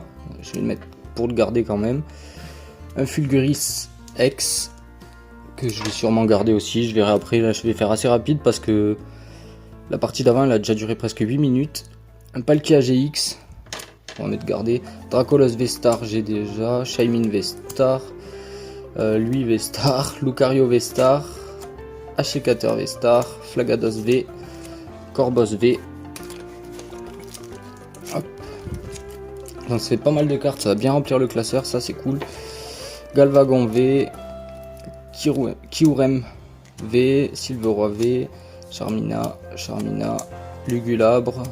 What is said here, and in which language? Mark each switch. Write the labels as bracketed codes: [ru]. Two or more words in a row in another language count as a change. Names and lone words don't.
[fr] Je vais le mettre pour le garder quand même. Un Fulguris X que je vais sûrement garder aussi. Je verrai après. Là, je vais faire assez rapide parce que la partie d'avant elle a déjà duré presque 8 minutes. Un Palkia GX. On va mettre garder. Dracolos V-Star, j'ai déjà. Shaymin V-Star. Lui V-Star. Lucario V-Star. Ashikater V-Star. Flagados V. Corboss V. Hop. Donc ça fait pas mal de cartes, ça va bien remplir le classeur, ça c'est cool. Galvagon V. Kyurem V. Silveroi V. Charmina. Lugulabre.